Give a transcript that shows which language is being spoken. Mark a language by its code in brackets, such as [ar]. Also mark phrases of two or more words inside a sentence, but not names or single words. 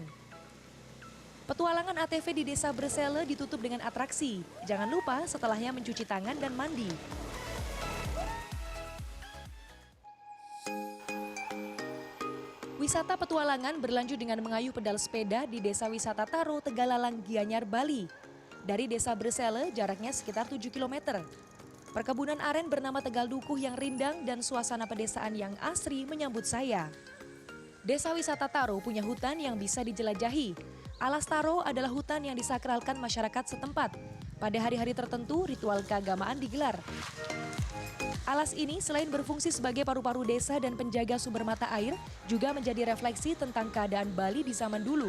[id] Petualangan ATV di Desa Bresele ditutup dengan atraksi. Jangan lupa setelahnya mencuci tangan dan mandi. Wisata petualangan berlanjut dengan mengayuh pedal sepeda di Desa Wisata Taro, Tegalalang, Gianyar, Bali. Dari Desa Bresele jaraknya sekitar 7 km. Perkebunan aren bernama Tegal Dukuh yang rindang dan suasana pedesaan yang asri menyambut saya. Desa Wisata Taro punya hutan yang bisa dijelajahi. Alas Taro adalah hutan yang disakralkan masyarakat setempat. Pada hari-hari tertentu, ritual keagamaan digelar. Alas ini selain berfungsi sebagai paru-paru desa dan penjaga sumber mata air, juga menjadi refleksi tentang keadaan Bali di zaman dulu.